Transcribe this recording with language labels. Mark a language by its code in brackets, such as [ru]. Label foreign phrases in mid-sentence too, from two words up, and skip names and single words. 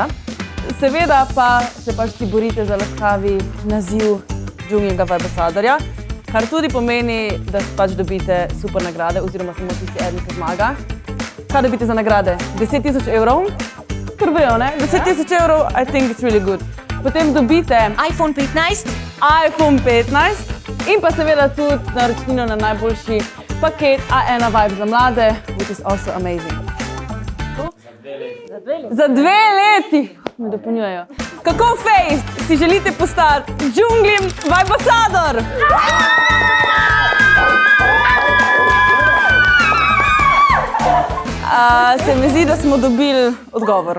[sl] Seveda pa se pač ti borite za laskavi naziv Džungla Vibasadorja, kar tudi pomeni, da pač dobite super nagrade, oziroma samo tisti eden, ki zmaga. Kaj dobite za nagrade? 10 000 evrov? Kar vejo, ne? 10 000 evrov, [en] I think it's really good. [sl] Potem dobite iPhone 15. iPhone 15 in pa seveda tudi naročnino na najboljši paket A1 Vibe za mlade, [en] which is also amazing. [sl] Za 2 leti! Me dopolnjujejo. Kako fejst si želite postati Džunglim Vibasador? Se mi zdi, da smo dobili odgovor.